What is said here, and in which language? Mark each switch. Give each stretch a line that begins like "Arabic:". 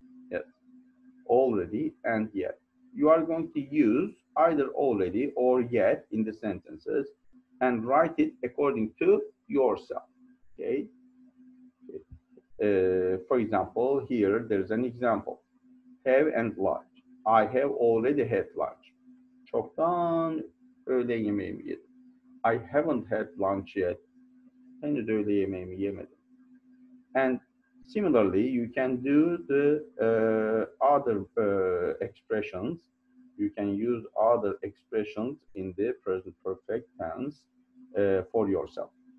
English: Yes, already and yet. You are going to use either already or yet in the sentences and write it according to yourself. Okay. For example, here there's an example. Have and lunch. I have already had lunch.
Turkish: Çoktan öğle yemeğimi yedim.
English: I haven't had lunch yet.
Turkish: Henüz öğle yemeğimi yemedim.
English: And similarly, you can do the other expressions. You can use other expressions in the present perfect tense for yourself.